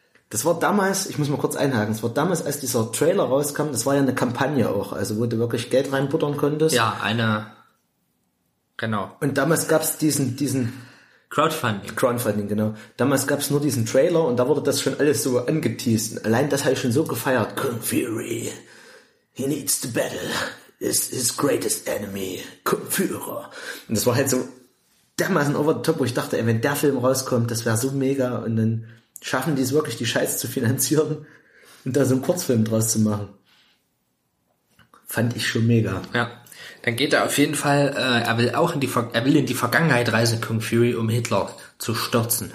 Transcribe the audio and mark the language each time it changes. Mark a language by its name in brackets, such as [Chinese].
[German] Das war damals, ich muss mal kurz einhaken, als dieser Trailer rauskam, das war ja eine Kampagne auch, also wo du wirklich Geld reinbuttern konntest. Ja, eine, genau. Und damals gab es diesen Crowdfunding, genau. Damals gab es nur diesen Trailer und da wurde das schon alles so angeteased. Allein das habe ich schon so gefeiert. [English] Kung Fury, he needs to battle. Is his greatest enemy, Kung Führer. [German] Und das war halt so dermaßen over the top, wo ich dachte, ey, wenn der Film rauskommt, das wäre so mega. Und dann schaffen die es wirklich, die Scheiße zu finanzieren und da so einen Kurzfilm draus zu machen. Fand ich schon mega. Ja. Dann geht er auf jeden Fall, er will in die Vergangenheit reisen, Kung Fury, um Hitler zu stürzen.